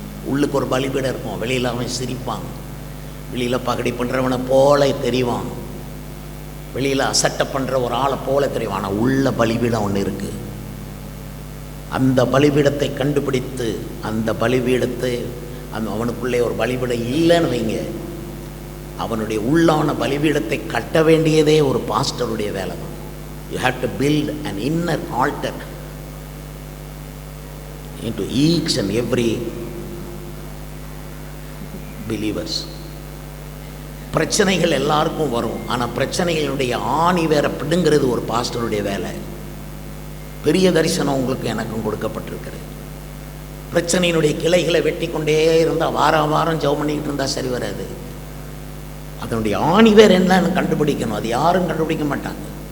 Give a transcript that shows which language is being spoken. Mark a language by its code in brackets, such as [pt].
[ta] உள்ளுக்கு ஒரு பலிபீடம் இருக்கும். வெளியில் அவன் சிரிப்பான், வெளியில் பகடி பண்ணுறவனை போல தெரிவான், வெளியில் அசட்டை பண்ணுற ஒரு ஆளை போல தெரியும். ஆனால் உள்ள பலிபீடம் ஒன்று இருக்குது. அந்த பலிபீடத்தை கண்டுபிடித்து அந்த பலிபீடத்தை அவனுக்குள்ளே ஒரு பலிபீடம் இல்லைன்னு வைங்க, அவனுடைய உள்ளான பலிபீடத்தை கட்ட வேண்டியதே ஒரு பாஸ்டருடைய வேலை தான். [en] You have to build an inner altar into each and every believers. [ta] பிரச்சனைகள் எல்லாருக்கும் வரும். ஆனால் பிரச்சனைகளுடைய ஆணி வேற பிடுங்கிறது ஒரு பாஸ்டருடைய வேலை. பெரிய தரிசனம் உங்களுக்கு எனக்கும் கொடுக்கப்பட்டிருக்கிறது. பிரச்சனையினுடைய கிளைகளை வெட்டி கொண்டே இருந்தால் வாரம் வாரம் ஜெபம் பண்ணிக்கிட்டு இருந்தால் சரி வராது. அதனுடைய ஆணி வேற என்னன்னு கண்டுபிடிக்கணும். அது யாரும் கண்டுபிடிக்க மாட்டாங்க.